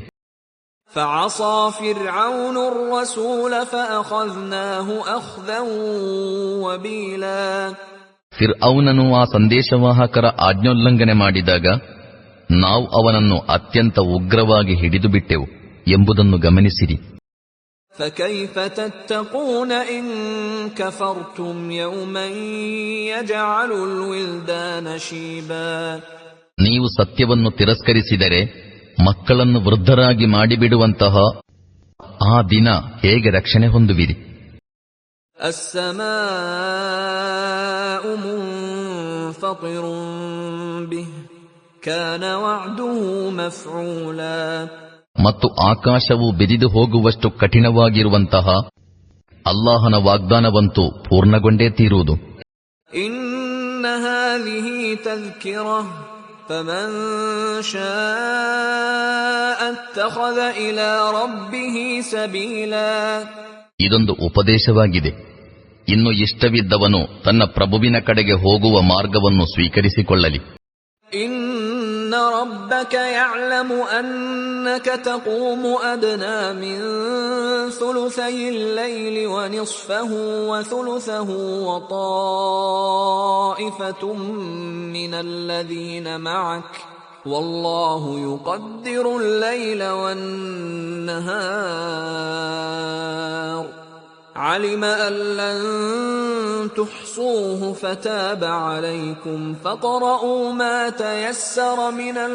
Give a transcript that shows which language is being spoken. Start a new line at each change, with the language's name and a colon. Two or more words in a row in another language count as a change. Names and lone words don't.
Arabic: فعصى فرعون الرسول فأخذناه أخذا وبيلا,
Kannada: ಫಿರ್ಔನನು ಆ ಸಂದೇಶವಾಹಕರ ಆಜ್ಞೋಲ್ಲಂಘನೆ ಮಾಡಿದಾಗ ನಾವು ಅವನನ್ನು ಅತ್ಯಂತ ಉಗ್ರವಾಗಿ ಹಿಡಿದು ಬಿಟ್ಟೆವು ಎಂಬುದನ್ನು ಗಮನಿಸಿರಿ.
Arabic: فكيف تتقون إن كفرتم يوما يجعل الولدان شيبا,
Kannada: ನೀವು ಸತ್ಯವನ್ನು ತಿರಸ್ಕರಿಸಿದರೆ ಮಕ್ಕಳನ್ನು ವೃದ್ಧರಾಗಿ ಮಾಡಿಬಿಡುವಂತಹ ಆ ದಿನ ಹೇಗೆ ರಕ್ಷಣೆ ಹೊಂದುವಿರಿ.
Arabic: السماء منفطر به كان وعده مفعولا,
Kannada: ಮತ್ತು ಆಕಾಶವು ಬಿರಿದು ಹೋಗುವಷ್ಟು ಕಠಿಣವಾಗಿರುವಂತಹ ಅಲ್ಲಾಹನ ವಾಗ್ದಾನವಂತೂ ಪೂರ್ಣಗೊಂಡೇ ತೀರುವುದು.
Arabic: إن هذه تذكرة فمن شاء اتخذ إلى ربه سبيلا,
Kannada: ಇದೊಂದು ಉಪದೇಶವಾಗಿದೆ. ಇನ್ನು ಇಷ್ಟವಿದ್ದವನು ತನ್ನ ಪ್ರಭುವಿನ ಕಡೆಗೆ ಹೋಗುವ ಮಾರ್ಗವನ್ನು ಸ್ವೀಕರಿಸಿಕೊಳ್ಳಲಿ.
Arabic: ಇನ್ನ ربك يعلم أنك تقوم أدنى من ثلثي الليل ونصفه وثلثه وطائفة من الذين معك والله يقدر الليل والنهار علم أن لن تحصوه فتاب عليكم فاقرؤوا ما تيسر من